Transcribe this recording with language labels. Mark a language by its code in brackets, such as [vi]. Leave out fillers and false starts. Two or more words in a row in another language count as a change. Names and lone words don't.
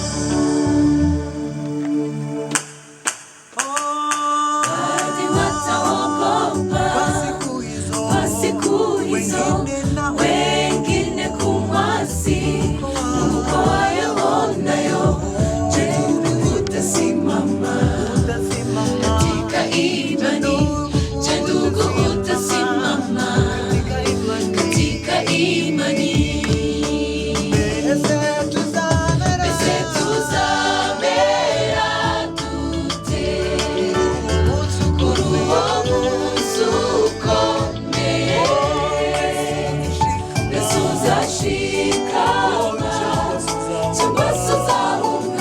[sw] Hadi wataogopa kwa siku hizo, wengine kumwasi Mungu kwa yaonayo. Je, utasimama katika imani? Je, ndugu utasimama katika imani? [rw] Mbese tuzamera dute kuri uwo munsi ukomeye? Mbese uzashikama cyangwa se uzahunga?